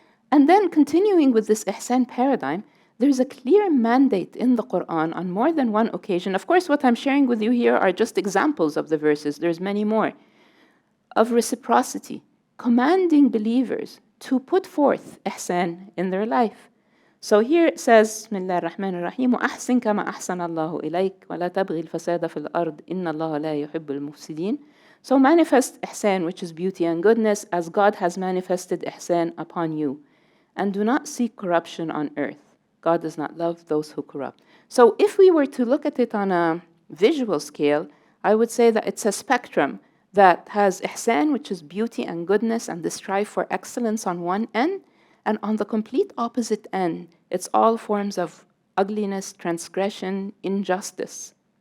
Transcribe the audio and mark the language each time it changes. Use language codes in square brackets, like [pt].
[en] And then continuing with this ihsan paradigm, there's a clear mandate in the Quran on more than one occasion. Of course, what I'm sharing with you here are just examples of the verses. There's many more. Of reciprocity, commanding believers to put forth ihsan in their life. So here it says, Bismillah ar-Rahman ar-Rahim, [ar] وَأَحْسِنْ كَمَا أَحْسَنَ اللَّهُ إِلَيْكَ وَلَا تَبْغِي الْفَسَادَ فِي الْأَرْضِ إِنَّ اللَّهَ لَا يُحِبُّ الْمُفْسِدِينَ. [en] So manifest ihsan, which is beauty and goodness, as God has manifested ihsan upon you. And do not seek corruption on earth. God does not love those who corrupt. So if we were to look at it on a visual scale, I would say that it's a spectrum that has ihsan, which is beauty and goodness and the strive for excellence on one end, and on the complete opposite end, it's all forms of ugliness, transgression, injustice.